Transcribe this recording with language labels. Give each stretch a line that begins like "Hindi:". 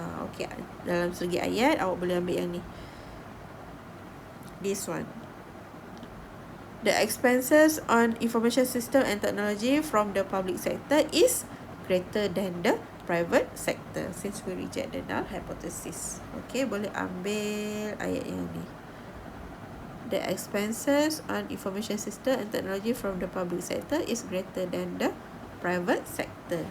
Malay: Okay, dalam segi ayat awak boleh ambil yang ni.
English: This one. The expenses on information system and technology from the public sector is greater than the private sector since we reject the null hypothesis.
Malay: Okay, boleh ambil ayat yang ni.
English: The expenses on information system and technology from the public sector is greater than the private sector.